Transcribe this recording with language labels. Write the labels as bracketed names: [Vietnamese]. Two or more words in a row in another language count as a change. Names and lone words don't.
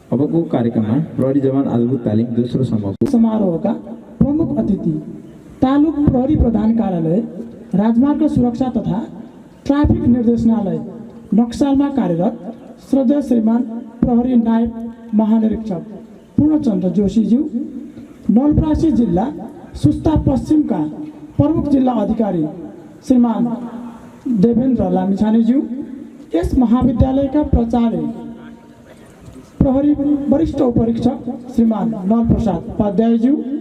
[Nepali] समूहको कार्यक्रममा प्रहरी जवान आधारभूत तालिम दोस्रो समूहको समारोहका प्रमुख अतिथि तालुक प्रहरी प्रधान कार्यालय, राजमार्ग सुरक्षा तथा ट्राफिक निर्देशनालय नक्सालमा कार्यरत श्रद्धेय श्रीमान प्रहरी नायब महानिरीक्षक पूर्णचन्द्र जोशीज्यू, नवलपरासी जिल्ला सुस्ता पश्चिमका प्रमुख जिल्ला अधिकारी श्रीमान देवेन्द्र लामिछानेज्यू, यस महाविद्यालयका प्राचार्य प्रहरी वरिष्ठ उपरीक्षक श्रीमान नरप्रसाद उपाध्यायज्यू,